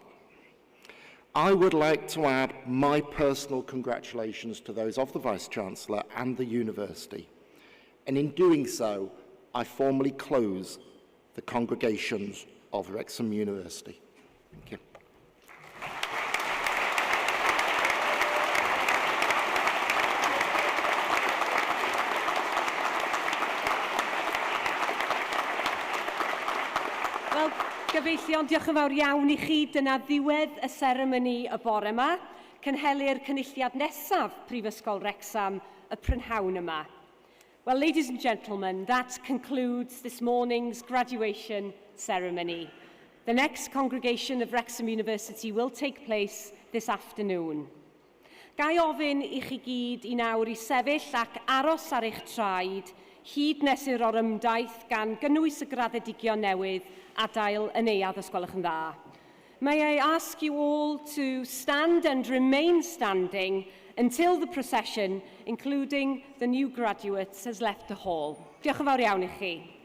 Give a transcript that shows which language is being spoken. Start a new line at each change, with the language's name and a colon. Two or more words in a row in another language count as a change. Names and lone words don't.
English: I would like to add my personal congratulations to those of the Vice-Chancellor and the University. And in doing so, I formally close the congregations of Wrexham University. Thank you.
Welsh: Gyfeillion, diolch yn fawr iawn i chi. Dyna ddiwedd y seremoni y bore yma. Cynhelir cynulliad nesaf Prifysgol Wrecsam y prynhawn yma.
English: Well, ladies and gentlemen, that concludes this morning's graduation ceremony. The next congregation of Wrexham University will take place this afternoon.
Welsh: Gai ofyn i chi gyd i nawr i sefyll ac aros ar eich traed hyd nes i'r orymdaith gan gynnwys y graddedigion newydd adael yn euad os gwelwch yn dda.
English: May I ask you all to stand and remain standing until the procession, including the new graduates, has left the hall.
Welsh: Diolch yn fawr iawn i chi.